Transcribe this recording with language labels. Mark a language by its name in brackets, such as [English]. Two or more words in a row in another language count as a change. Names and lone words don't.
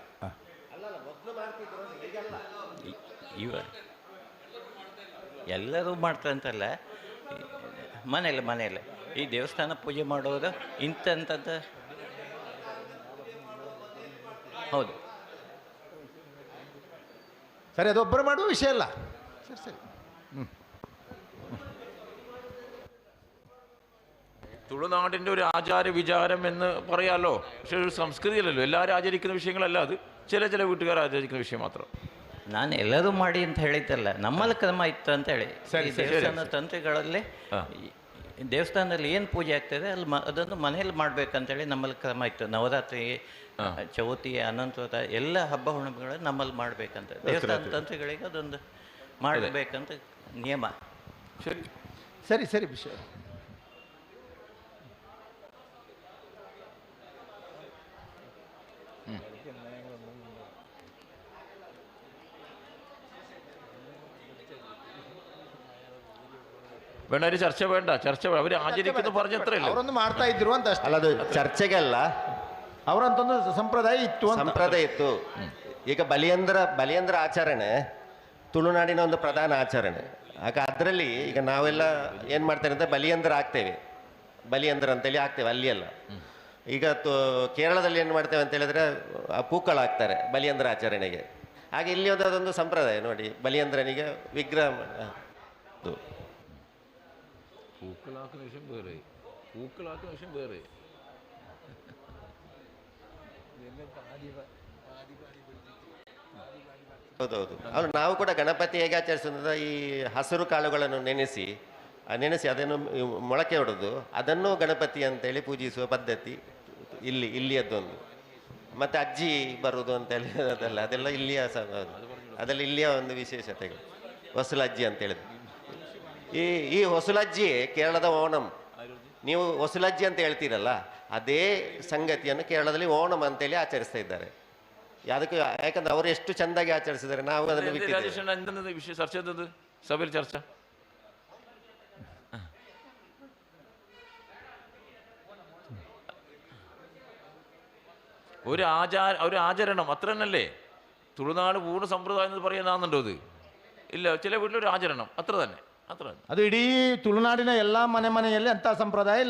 [Kannada] ಎಲ್ಲರೂ ಮಾಡ್ತಾರಂತಲ್ಲ, ಮನೆಯಲ್ಲೇ ಈ ದೇವಸ್ಥಾನ ಪೂಜೆ ಮಾಡೋದು ಇಂಥದ್ದು. ಹೌದು, ಸರಿ, ಅದೊಬ್ಬರು ಮಾಡುವ ವಿಷಯ ಅಲ್ಲ. ಸರಿ ಸರಿ. [Malayalam] തുളുനാടിൻ്റെ ഒരു ആചാര വിചാരം എന്ന് പറയാമല്ലോ. പക്ഷെ ഒരു സംസ്കൃതിയല്ലല്ലോ, എല്ലാവരും ആചരിക്കുന്ന വിഷയങ്ങളല്ല അത്. ചില വീട്ടുകാർ ആചരിക്കുന്ന വിഷയം മാത്രം. [Kannada] ನಾನು ಎಲ್ಲರೂ ಮಾಡಿ ಅಂತ ಹೇಳಿದ್ದಲ್ಲ, ನಮ್ಮಲ್ಲಿ ಕ್ರಮ ಇತ್ತು ಅಂತ ಹೇಳಿ. ದೇವಸ್ಥಾನ ತಂತ್ರಿಗಳಲ್ಲಿ ದೇವಸ್ಥಾನದಲ್ಲಿ ಏನು ಪೂಜೆ ಆಗ್ತದೆ ಅಲ್ಲಿ ಅದನ್ನು ಮನೆಯಲ್ಲಿ ಮಾಡ್ಬೇಕಂತೇಳಿ ನಮ್ಮಲ್ಲಿ ಕ್ರಮ ಇತ್ತು. ನವರಾತ್ರಿ, ಚೌತಿ, ಅನಂತೋದ ಎಲ್ಲ ಹಬ್ಬ ಹುಣ್ಣಿಮೆಗಳು ನಮ್ಮಲ್ಲಿ ಮಾಡ್ಬೇಕಂತ ದೇವಸ್ಥಾನ ತಂತ್ರಿಗಳಿಗೆ ಅದೊಂದು ಮಾಡಬೇಕಂತ ನಿಯಮ. ಸರಿ ಸರಿ ಸರಿ ವಿಷಯ. [Malayalam] വേണ്ട, ഒരു ചർച്ച വേണ്ട, ചർച്ച അവർ ആചരിക്കുന്നു പറഞ്ഞത്രയല്ല, [Kannada] ಅವರೊಂದು ಮಾಡ್ತಾ ಇದ್ರು ಅಂತ ಅಷ್ಟೇ. ಅಲ್ಲ, ಅದು ಚರ್ಚೆಗಲ್ಲ, ಅವರಂತೊಂದು ಸಂಪ್ರದಾಯ ಇತ್ತು. ಸಂಪ್ರದಾಯ ಇತ್ತು. ಈಗ ಬಲಿಯಂದ್ರ ಆಚರಣೆ ತುಳುನಾಡಿನ ಒಂದು ಪ್ರಧಾನ ಆಚರಣೆ. ಆಗ ಅದರಲ್ಲಿ ಈಗ ನಾವೆಲ್ಲ ಏನು ಮಾಡ್ತೇವೆ ಅಂದರೆ ಬಲಿಯಂದ್ರ ಆಗ್ತೇವೆ, ಬಲಿಯಂದ್ರ ಅಂತೇಳಿ ಆಗ್ತೇವೆ ಅಲ್ಲಿಯೆಲ್ಲ. ಈಗ ಕೇರಳದಲ್ಲಿ ಏನು ಮಾಡ್ತೇವೆ ಅಂತ ಹೇಳಿದ್ರೆ ಪೂಕಳ ಹಾಕ್ತಾರೆ ಬಲಿಯಂದ್ರ ಆಚರಣೆಗೆ. ಹಾಗೆ ಇಲ್ಲಿ ಅದೊಂದು ಸಂಪ್ರದಾಯ ನೋಡಿ, ಬಲಿಯಂದ್ರನಿಗೆ ವಿಗ್ರಹ [Malayalam] പൂക്കളാക്കുന്ന വിഷയം വേറെ, പൂക്കളാക്കുന്ന വിഷയം വേറെ. [Kannada] ಹೌದೌದು. ಅವ್ರು ನಾವು ಕೂಡ ಗಣಪತಿ ಹೇಗೆ ಆಚರಿಸೋದ್ರೆ ಈ ಹಸಿರು ಕಾಳುಗಳನ್ನು ನೆನೆಸಿ ಅದನ್ನು ಮೊಳಕೆ ಹೊಡೆದು ಅದನ್ನು ಗಣಪತಿ ಅಂತೇಳಿ ಪೂಜಿಸುವ ಪದ್ಧತಿ ಇಲ್ಲಿಯದ್ದೊಂದು. ಮತ್ತು ಅಜ್ಜಿ ಬರುವುದು ಅಂತೇಳಿ ಅದೆಲ್ಲ ಇಲ್ಲಿಯ ಅದೆಲ್ಲ ಇಲ್ಲಿಯ ಒಂದು ವಿಶೇಷತೆಗಳು. ಹೊಸಲಜ್ಜಿ ಅಂತೇಳಿದ್ರು. ಈ ಹೊಸಲಜ್ಜಿ ಕೇರಳದ ಓಣಂ. ನೀವು ಹೊಸಲಜ್ಜಿ ಅಂತ ಹೇಳ್ತೀರಲ್ಲ, ಅದೇ ಸಂಗತಿಯನ್ನು ಕೇರಳದಲ್ಲಿ ಓಣಂ ಅಂತೇಳಿ ಆಚರಿಸ್ತಾ ಇದ್ದಾರೆ. ಅದಕ್ಕೆ ಯಾಕಂದ್ರೆ ಅವರು ಎಷ್ಟು ಚೆಂದಾಗಿ ಆಚರಿಸಿದ್ದಾರೆ, ನಾವು ಅದನ್ನು ಬಿಟ್ಟಿದ್ದೇವೆ. ವಿಷಯ ಚರ್ಚೆ ಎಂತದ್ದು ಸಭೆಯಲ್ಲಿ ಚರ್ಚೆ? [Malayalam] ഒരു ആചരണം അത്ര തന്നെയല്ലേ. തുളുനാട് പൂർണ്ണ സമ്പ്രദായം എന്ന് പറയാനാന്നുണ്ടോ? അത് ഇല്ല, ചില വീട്ടിലൊരു ആചരണം അത്ര തന്നെ. [Kannada] ಅದು ಇಡೀ ತುಳುನಾಡಿನ ಎಲ್ಲ ಮನೆಯಲ್ಲಿ ಅಂಥ ಸಂಪ್ರದಾಯ ಇಲ್ಲ.